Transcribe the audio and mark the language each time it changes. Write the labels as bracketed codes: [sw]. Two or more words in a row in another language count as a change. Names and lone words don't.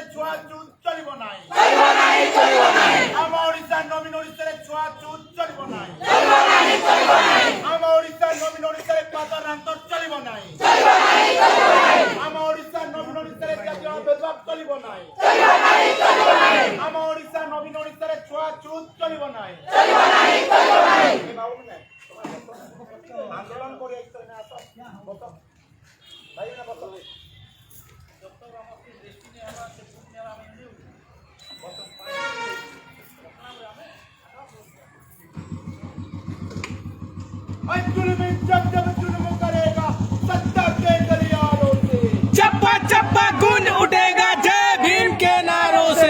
[or] ଛୁଆ ଛୁତ ଚଳିବ ନାହିଁ ଆମ ଓଡ଼ିଶା ନବୀନ ଓଡ଼ିଶାରେ ଛୁଆ ଛୁତ ଚଳିବ ନାହିଁ ଆମ ଓଡ଼ିଶା ନବୀନ ଓଡ଼ିଶାରେ ପାତରାନ୍ତ ଚଳିବ ନାହିଁ ଆମ ଓଡ଼ିଶା ନବୀନ ଓଡ଼ିଶାରେ ଜାତୀୟ ଭେଦଭାବ ଚଳିବ ନାହିଁ ଆମ ଓଡ଼ିଶା ନବୀନ ଓଡ଼ିଶାରେ ଛୁଆ ଛୁତ ଚଳିବ ନାହିଁ ଆନ୍ଦୋଳନ କରି ଭାଇ ନା ବସ [hi] जुल्म जब जब जुल्म करेगा सत्ता के गलियारों से चप्पा चप्पा गूंज उठेगा जय भीम के नारों से